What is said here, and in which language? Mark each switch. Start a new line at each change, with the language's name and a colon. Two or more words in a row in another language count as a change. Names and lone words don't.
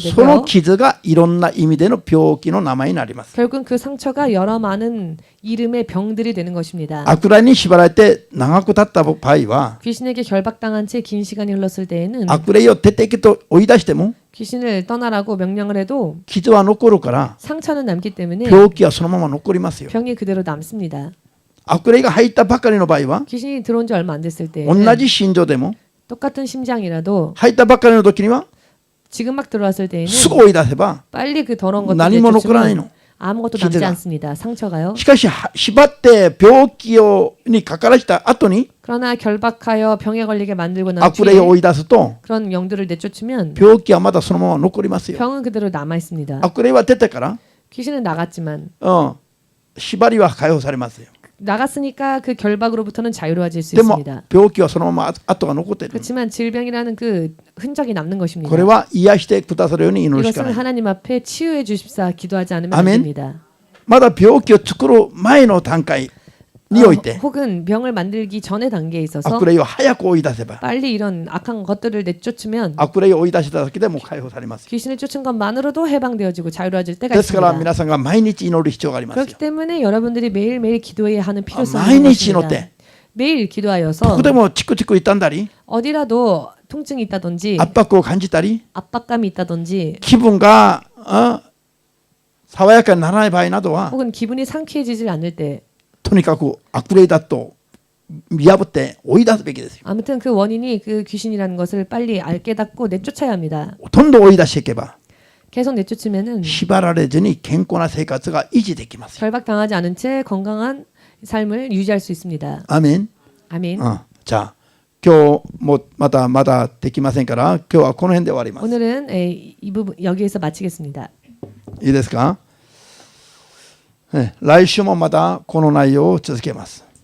Japanese: その
Korean: 되고요.
Japanese: 傷がいろんな意味での病気の名前になります
Korean: 결국은 그 상처가 여러 많은 이름의 병들이 되는 것입니다.
Japanese: 悪霊に縛られて長く経った場合は
Korean: 귀신에게 결박당한 채 긴 시간이 흘렀을 때에는
Japanese: 悪霊を徹底的と追い出しても
Korean: 귀신을 떠나라고 명령을 해도
Japanese: 傷は残るから
Korean: 상처는 남기 때문에
Japanese: 病気はそのまま残りますよ
Korean: 병이 그대로 남습니다.
Japanese: 悪霊が入ったばかりの場合は
Korean: 귀신이 들어온 지 얼마 안 됐을 때
Japanese: 同じ心臓でも
Korean: 똑같은 심장이라도
Japanese: 入ったばかりの時には
Korean: 지금 막 들어왔을 때에는
Japanese: すぐ追い出せば
Korean: 빨리 그 더러운 것들을
Japanese: 何も残らない
Korean: 내쫓으면
Japanese: の
Korean: 아무것도 남지 기제가. 않습니다. 상처가요.
Japanese: しかし縛って病気にかからした後に
Korean: 그러나 결박하여 병에 걸리게 만들고 난
Japanese: 悪霊を追
Korean: 뒤에
Japanese: い出すと
Korean: 그런 영들을 내쫓으면
Japanese: 病気はまだそのまま残りますよ
Korean: 병은 그대로 남아 있습니다.
Japanese: 悪霊は出てから
Korean: 귀신은 나갔지만
Japanese: 縛りは解放されますよ
Korean: 나갔으니까 그 결박으로부터는 자유로워질 수
Japanese: でも
Korean: 있습니다.
Japanese: 病気はそのまま跡が残っている
Korean: 그렇지만 질병이라는 그 흔적이 남는 것입니다.
Japanese: これは癒してくださるように祈るしか
Korean: 이것은
Japanese: ない
Korean: 하나님 앞에 치유해 주십사 기도하지 않으면 안 아멘. 됩니다.
Japanese: まだ病気を作る前の段階において
Korean: 혹은 병을 만들기 전의 단계에 있어서
Japanese: 悪霊を早く追い出せば
Korean: 빨리 이런 악한 것들을 내쫓으면
Japanese: 悪霊を追い出しただけでもう解放されますよ
Korean: 귀신을 쫓은 것만으로도 해방되어지고 자유로워질 때가
Japanese: ですから
Korean: 있습니다.
Japanese: 皆さんが毎日祈る必要がありますよ
Korean: 그렇기 때문에 여러분들이 매일매일 기도해야 하는 필요성이
Japanese: 毎
Korean: 있는
Japanese: 日祈っ
Korean: 것입니다.
Japanese: て
Korean: 매일
Japanese: ど
Korean: 기도하여서
Japanese: こでもチクチク痛んだり
Korean: 어디라도 통증이 있다든지
Japanese: 圧迫を感じたり
Korean: 압박감이 있다든지
Japanese: 気分が爽やかにならない場合などは
Korean: 혹은 기분이 상쾌해지질 않을 때
Japanese: とにかく悪霊だと見破って追い出すべきですよ
Korean: 아무튼 그 원인이 그 귀신이라는 것을 빨리 깨닫고 내쫓아야 합니다.
Japanese: どんどん追い出していけば
Korean: 계속 내쫓으면은
Japanese: 縛られずに健康な生活が維持できますよ
Korean: 결박당하지 않은 채 건강한 삶을 유지할 수 있습니다.
Japanese: アーメン
Korean: 아멘.
Japanese: じゃあ今日もまだできませんから今日はこの辺で終わります
Korean: 오늘은 이 부분 여기에서 마치겠습니다.
Japanese: いいですか来週もまたこの内容を続けます